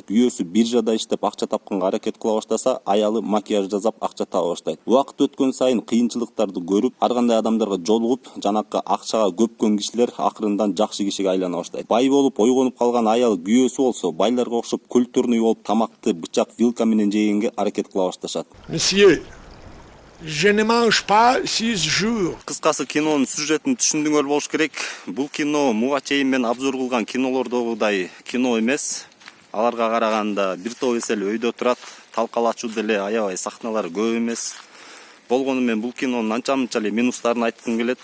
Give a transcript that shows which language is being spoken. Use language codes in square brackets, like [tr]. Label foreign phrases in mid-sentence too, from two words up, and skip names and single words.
[ky] Күйөөсү биржада иштеп акча тапканга аракет кыла баштаса, аялы макияж жасап акча таба баштайт. Убакыт өткөн сайын кыйынчылыктарды көрүп, ар кандай адамдарга жолугуп, жанакы акчага көпкөн кишилер акырындан жакшы кишиге айлана баштайт. Бай болуп ойгонуп калган аялы күйөөсү болсо, байларга окшоп культурный болуп тамакты бычак, вилка менен жегенге аракет кыла башташат. [fr] Monsieur, je ne mange pas 6 jours. [ky] Кыскасы кинонун сюжетин түшүндүңөр болуш керек. Бул кино буга чейин мен обзор кылган кинолордогудай кино эмес. Аларга караганда бир топ эсел өйдө турат, талкалачуу деле аябай сахналары көп эмес. Болгону мен бул кинонун анча-мынча эле минустарын айткым келет.